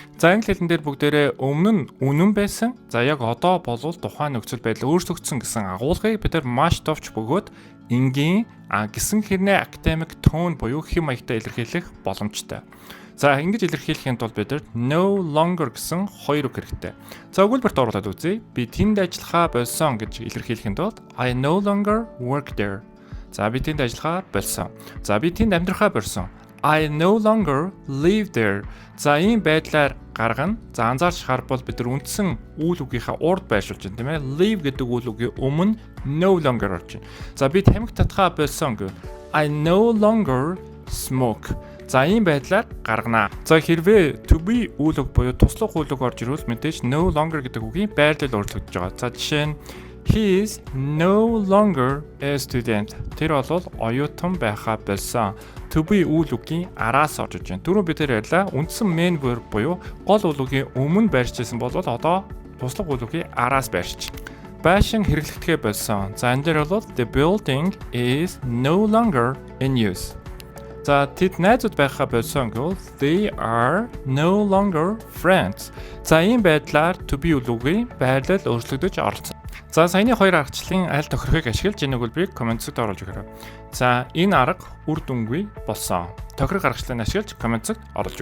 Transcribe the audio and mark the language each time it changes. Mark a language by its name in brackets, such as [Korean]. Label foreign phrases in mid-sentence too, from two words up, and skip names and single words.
[Mongolian] За англи хэлэн дээр бүгдээрээ өмнө нь үнэн байсан. За яг одоо болвол тухайн нөхцөл байдал өөрчлөгдсөн гэсэн агуулгыг бид нар маш товч бөгөөд энгийн гэсэн хэрнээ академик tone буюу хэм маягтай илэрхийлэх боломжтой. За ингэж илэрхийлэхийн тулд бид нар [English] no longer [Mongolian] гэсэн хоёр үг хэрэгтэй. За өгүүлбэрт оруулаад үзье. Би тэнд ажиллахаа болсон гэж илэрхийлэхийн тулд [English] I no longer work there. [Mongolian] За би тэнд ажиллахаа болсон. За би тэнд амьдрахаа болсон. [English] I no longer live there. [Mongolian] За ийм байдлаар гаргана. За анзаарч харбал бид нар үндсэн үйл үгийнхаа урд байршуулж байна, тийм ээ. Live гэдэг үйл үгийн өмнө [English] no longer [Mongolian] орж байна. За би тамхи татхаа болсон гэв. [English] I no longer smoke. [Mongolian] За ийм байдлаар гаргана. За хэрвээ [English] to be [Mongolian] үйл үг буюу туслах үйл үг орж ирвэл мэдээж [English] no longer [Mongolian] гэдэг үгийн байрлал өөрчлөгдөж байгаа. За жишээ нь [English] he is no longer a student. [Mongolian] Тэр бол оюутан байхаа болсон. [English] To be [Mongolian] үйл үгийн араас орж иж байна. Түрүү бид тэр ярьлаа. Үндсэн [English] main verb [Mongolian] буюу гол үйл үгийн өмнө байршижсэн бол одоо туслах үйл үгийн араас байршиж. Байшин хэрэглэгдэхээ болсон. За энэ дээр бол [English] the building is no longer in use. [Mongolian] За тэд найзууд байхаа болсон гэвэл [English] they are no longer friends. [Mongolian] За ийм байдлаар [English] to be [Mongolian] үйл үгийн байрлал өөрчлөгдөж оролцсон. За саяны хоёр аргачлалын аль тохирохыг ашиглаж энэ өгүүлбэрийг комментсод оруулж өгөөрэй. За энэ арга үр дүнгүй болсон. Тохирох аргачлалыг ашиглаж комментсод оруулж